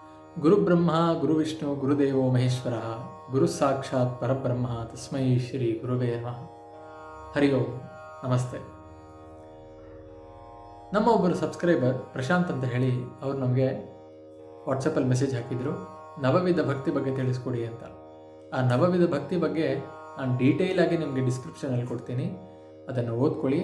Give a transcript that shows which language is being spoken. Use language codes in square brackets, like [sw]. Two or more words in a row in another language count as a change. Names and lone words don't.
[sa] ಗುರುಬ್ರಹ್ಮ ಗುರುವಿಷ್ಣು ಗುರುದೇವೋ ಮಹೇಶ್ವರ ಗುರು ಸಾಕ್ಷಾತ್ ಪರಬ್ರಹ್ಮ ತಸ್ಮೈ ಶ್ರೀ ಗುರುವೇ ನಮಃ. ಹರಿ ಓಂ. [kn] ನಮಸ್ತೆ. ನಮ್ಮ ಒಬ್ಬರು ಸಬ್ಸ್ಕ್ರೈಬರ್ ಪ್ರಶಾಂತ್ ಅಂತ ಹೇಳಿ ಅವರು ನಮಗೆ ವಾಟ್ಸಪ್ಪಲ್ಲಿ ಮೆಸೇಜ್ ಹಾಕಿದರು, ನವವಿಧ ಭಕ್ತಿ ಬಗ್ಗೆ ತಿಳಿಸ್ಕೊಡಿ ಅಂತ. ಆ ನವವಿಧ ಭಕ್ತಿ ಬಗ್ಗೆ ನಾನು ಡೀಟೇಲ್ ಆಗಿ ನಿಮಗೆ ಡಿಸ್ಕ್ರಿಪ್ಷನಲ್ಲಿ ಕೊಡ್ತೀನಿ, ಅದನ್ನು ಓದ್ಕೊಳ್ಳಿ.